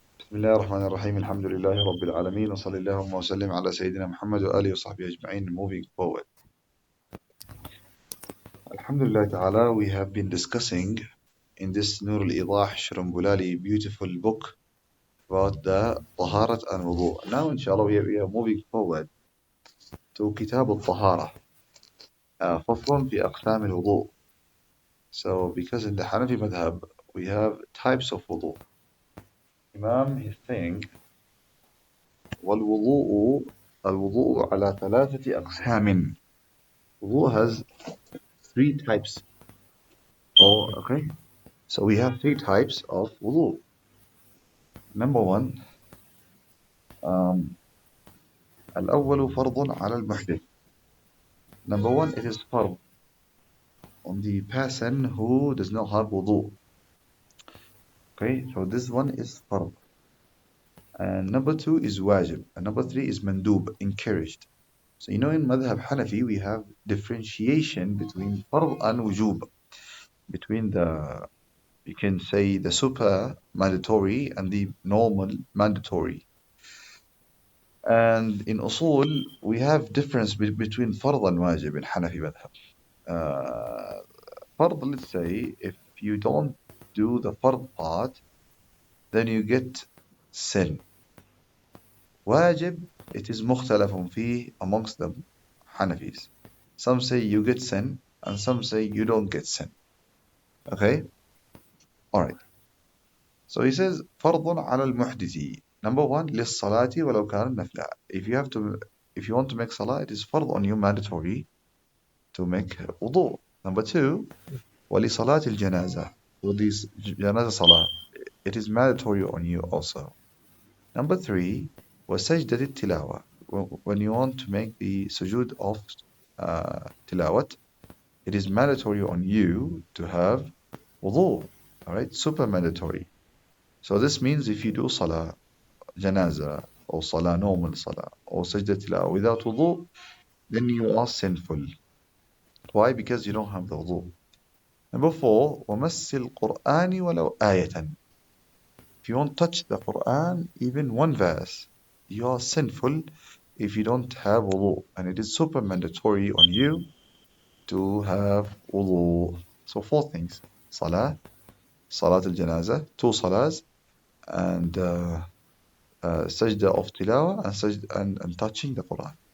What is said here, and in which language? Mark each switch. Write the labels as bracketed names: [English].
[Arabic] بسم الله الرحمن الرحيم الحمد لله رب العالمين وصلى اللهم وسلم على سيدنا محمد وآله وصحبه أجمعين. [English] Moving forward, Alhamdulillah Ta'ala, we have been discussing in this Nur al-Idah Shrumbulali beautiful book about the Taharat and Wudu. Now inshallah we are moving forward to Kitab al-Taharah, [Arabic] فصل في أقسام الوضوء. [English] So because in the Hanafi madhab we have types of wudu. Imam is saying [Arabic] والوضوء الوضوء على ثلاثة أقسام. [English] Wudu has three types. Oh, okay. So we have three types of wudu. Number one, um, [Arabic] الأول فرض على المحدث. [English] Number one, it is فرض on the person who does not have wudu. Okay, so this one is فرض. And number two is wajib. And number three is mandub, encouraged. So you know in Madhab Hanafi we have differentiation between فرض and wujub. Between the, you can say the super mandatory and the normal mandatory. And in usul, we have difference between fard and wajib in Hanafi madhab. Fard, let's say, if you don't do the fard part, then you get sin. Wajib, it is mukhtalafun fi amongst the Hanafis. Some say you get sin, and some say you don't get sin. Okay? Alright. So he says, [Arabic] fardun ala al-muhdisi. [English] Number one, [Arabic] للصلاة ولو كان نفلا. [English] If you want to make salah, it is fard on you, mandatory, to make wudu. Number two, [Arabic] ولصلاة الجنازة. [English] For this janaza salah, it is mandatory on you also. Number three, [Arabic] وسجدة التلاوة. [English] When you want to make the sujood of tilawat, it is mandatory on you to have wudu. Alright, super mandatory. So this means if you do salah, janaza, or salah, normal salah, or sajda tilawah without wudu, then you are sinful. Why? Because you don't have the wudu. Number four, [Arabic] وَمَسِّ الْقُرْآنِ وَلَوْ آيَةً. [English] If you won't touch the Quran, even one verse, you are sinful if you don't have wudu. And it is super mandatory on you to have wudu. So four things. Salah, Salat al-Janazah, two salahs, and sajda of tilawah, and touching the Quran.